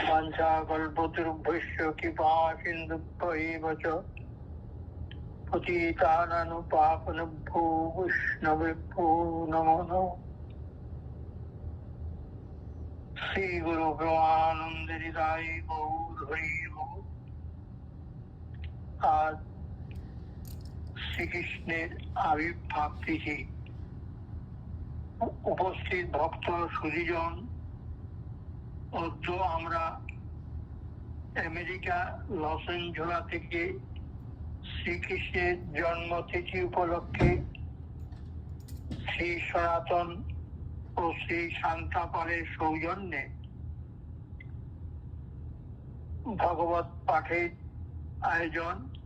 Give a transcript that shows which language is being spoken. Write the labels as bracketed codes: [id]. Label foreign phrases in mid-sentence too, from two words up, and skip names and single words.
[sa] वाञ्छाकल्पतरुभ्यश्च कृपा सिन्धुभ्यैव च पतितानानुपापनेभ्यो वैष्णवेभ्यो नमो नमः। श्री गुरु ब्रह्मानंदरिदाय [bn] গৌর হরি বোল। आज শ্রীকৃষ্ণের আবির্ভাব তিথি। উপস্থিত ভক্ত সুধীজন, অদ্য আমরা আমেরিকা লস এঞ্জেলস থেকে শ্রীকৃষ্ণের জন্মতিথি উপলক্ষে শ্রী সনাতন ও শ্রী শান্তাপালের সৌজন্যে ভগবত পাঠের আয়োজন।